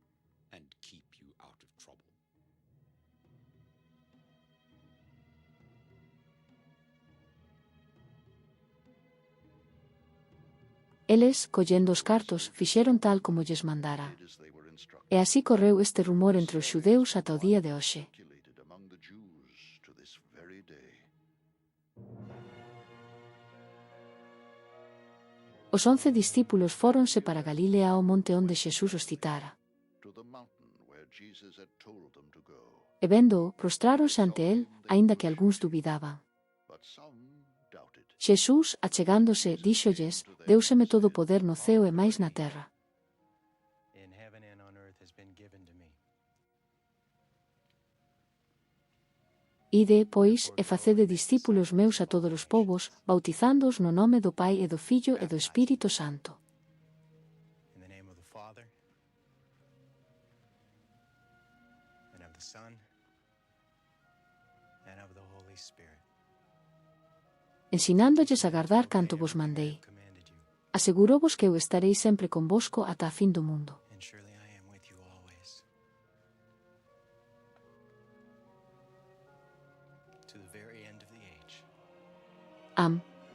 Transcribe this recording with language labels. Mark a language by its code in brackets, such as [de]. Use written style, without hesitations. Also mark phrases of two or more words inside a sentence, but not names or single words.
[gl] Eles, collendo os cartos, fixeron tal como lles mandara. E así correu este rumor entre os xudeus ata o día de hoxe. [en] Among the Jews to this very day. [gl] Os 11 discípulos fóronse para Galilea ao monte onde Xesús os citara. [en] To the mountain where Jesus had told them to go. [gl] E vendo, prostráronse ante él, aínda que algúns dubidaban. [en] But some doubted. [gl] Xesús, achegándose, díxolles, deuseme todo o poder no ceo e máis na terra. [en] In heaven and on earth has been given to me. [gl] Ide, pois, e facede discípulos meus a todos os povos, bautizándoos no nome do Pai e do Fillo e do Espírito Santo. [en] In the name of the Father, and of the Son, and of the Holy Spirit. [gl] Ensinándolles a gardar canto vos mandei. Asegurovos que eu estarei sempre convosco ata a fin do mundo. [en] And surely I am with you always, to the very end of the age. Am.